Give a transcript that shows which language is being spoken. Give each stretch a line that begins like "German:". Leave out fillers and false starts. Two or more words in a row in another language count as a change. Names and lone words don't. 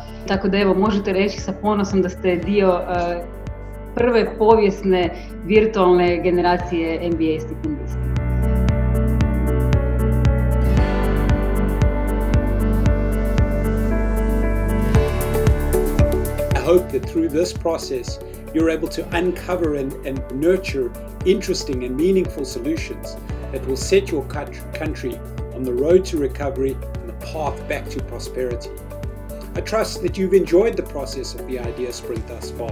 Croatian: Tako da evo, možete reći sa ponosom da ste dio prve povijesne virtualne generacije MBA stipendista.
English: I hope that through this process you're able to uncover and nurture interesting and meaningful solutions that will set your country on the road to recovery and the path back to prosperity. I trust that you've enjoyed the process of the Idea Sprint thus far.